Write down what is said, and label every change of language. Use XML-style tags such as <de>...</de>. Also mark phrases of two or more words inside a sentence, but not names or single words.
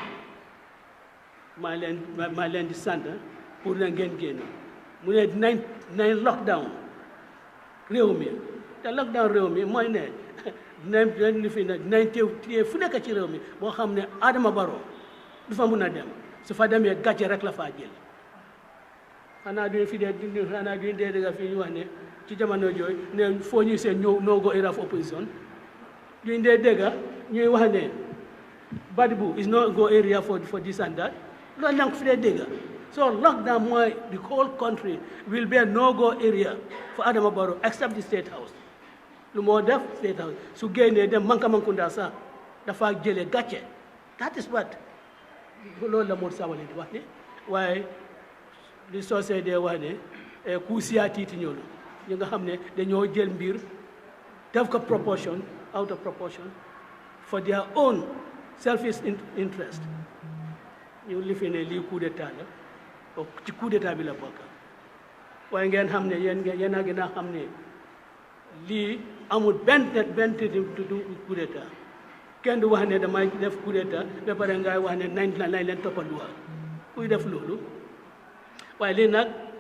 <wo>maa leen di sant pour na ngeen génn mu ne nañ lockdown réew mi te lockdown réew mi mooy ne dinañ téye fu nekk ci réew mi boo xam ne Adama Barrow du fa mun a dem su fa demee gàcce rek la faa jël xanaa duñ dee dëgg fii ñu wax ne ci jamono jooju ne foo ñuy seen</wo> <en>no go era of opposition</en> <wo>duñ dee dëgg ñuy wax ne</wo> <en>Badbu is no go area for this and that</en> <wo>loolu nag fi dee dëgg</wo> <en>so lockdown mooy the whole country will be a no-go area for Adama Barrow except the State House</en> <wo>lu moo def State House su génnee dem Mankamankounda sax dafa jëlee gàcce</wo> <en>that is what</en> <wo>loolu la Modou Sabally di wax ne waaye li soosee dee wax ne ku siyaatiiti ñoolu ñi nga xam ne dañoo jël mbir def ko</wo> <en>out of proportion for their own selfish interest</en> <wo>ñu lifi ne lii coup d'état la ci coup d'état bi la bokk waaye ngeen xam ne yéen a gën a xam ne lii amul benn coup d'état kenn du wax ne damay def coup d'état ba pare ngay wax ne nañ leen toppal loi kuy def loolu waaye lii nag</wo>